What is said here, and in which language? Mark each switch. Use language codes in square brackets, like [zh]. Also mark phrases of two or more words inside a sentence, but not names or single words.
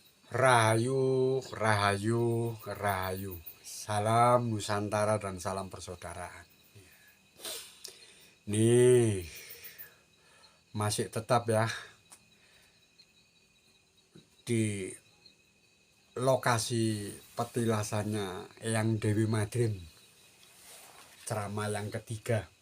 [id] Rahayu, rahayu, rahayu. Salam Nusantara dan salam persaudaraan. Nih, masih tetap ya di lokasi petilasannya Eyang Dewi Madrim, ceramah yang ketiga.